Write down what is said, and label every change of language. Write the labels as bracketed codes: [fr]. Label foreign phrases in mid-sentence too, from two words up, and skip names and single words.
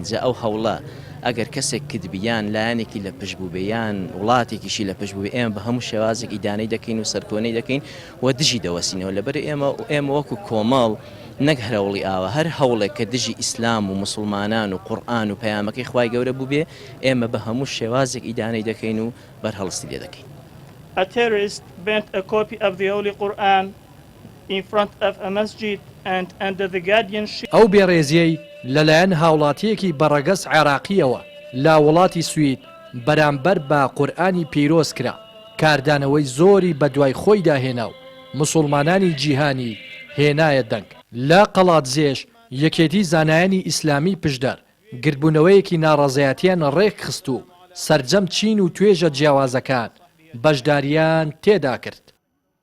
[ckb] جا ئەو هەوڵە ئەگەر کەسێک کردبیان لایەنێکی لە پشتبووبیان وڵاتێکیشی لە پشتبووبێ ئێمە بە هەموو شێوازێک ئیدانەی دەکەین و سەرکۆنەی دەکەین و دژی دەوەسینەوە. لەبەر ئێمە وەکو کۆمەڵ نەک هەرەوڵی ئاوە هەر هەوڵێک کە دژی ئیسلام و مسلمانان و قورئان و پەیامەکەی خوای گەورە بووبێ ئێمە بە هەموو شێوازێک ئیدانەی دەکەین و بەرهەڵستی لێ دەکەین. [en] A terrorist burnt a copy of the Holy Quran in front of a masjid and under the guardianship. [ckb] ئەو بێڕێزیەی لەلایەن هاوڵاتیەکی بەڕەگەس عێراقیەوە لا وڵاتی سوید بەرامبەر بە قورئانی پیرۆز کرا، کاردانەوەی زۆری بە دوای خۆی داهێنا و مسلمانانی جیهانی هێنایە دەنگ. لا قەڵاتزێش یەکێتی زانایانی ئیسلامی پشدەر گربوونەوەیەکی ناڕەزایەتیان ڕێک خست و سەرجەم چین و توێژە جیاوازەکان بەشداریان تێدا کرد.